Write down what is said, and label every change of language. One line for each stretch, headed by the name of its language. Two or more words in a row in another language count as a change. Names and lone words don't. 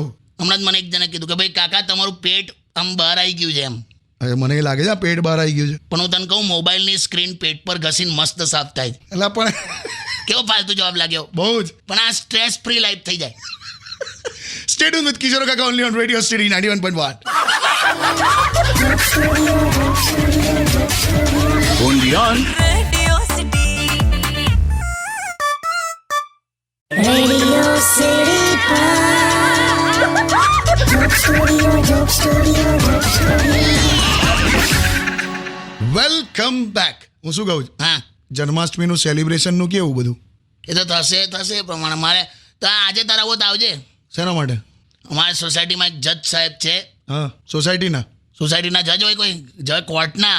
Gujarati: હમણાં જ મને એક જણે કીધું કે ભાઈ કાકા તમારું પેટ આમ બહાર આવી ગયું છે એમ. હવે મને એ લાગે છે આ પેટ બહાર આવી ગયું છે. પણ હું તને કહું મોબાઈલની સ્ક્રીન પેટ પર ઘસીને મસ્ત સાફ થાય છે. એટલે પણ કેવો ફાલતુ જવાબ લાગ્યો. બહુ જ. પણ આ
English: stress free life
Gujarati: થઈ જાય.
English: stay tune with Kishor Kaka only on Radio City 91.1. Undian. Radio City Joke Studio, Joke Studio, Joke Studio. welcome back.
Gujarati: હું શું કહું છું, હા જન્માષ્ટમીનું સેલિબ્રેશનનું કેવું બધું? એ તો થશે એ પ્રમાણે. મારે તો આજે તારા આવો તો આવજે. શેના માટે? અમારી સોસાયટીમાં એક જજ સાહેબ છે. હા સોસાયટીના? સોસાયટીના જજ હોય કોઈ જજ કોર્ટના,